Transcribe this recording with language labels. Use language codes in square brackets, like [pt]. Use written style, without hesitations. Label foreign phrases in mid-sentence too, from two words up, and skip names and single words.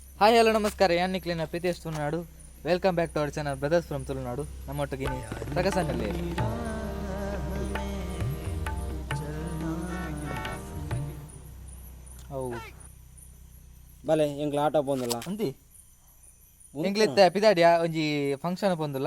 [en] hi hello [tcy] ನಮಸ್ಕಾರ ಯಾನ್ ನಿಕ್ಲಿನ ಪ್ರೀತಿಯಷ್ಟು ತುಳುನಾಡು. [en] welcome back to our channel Brothers from Tulunadu. [tcy] ನಮ್ಮೊಟ್ಟಿಗೆ ಪ್ರಕಸನಲ್ಲಿ ಅವು ಬಲೆ ಎಂಗ್ಲ ಆಟ ಪೋಂದಲ್ಲ ಅಂತಿ ಎಂಗ್ಲಿತ್ತ ಪಿದಾಡಿಯ ಒಂಜಿ ಫಂಕ್ಷನ್ ಪೋಂದುಲ್ಲ.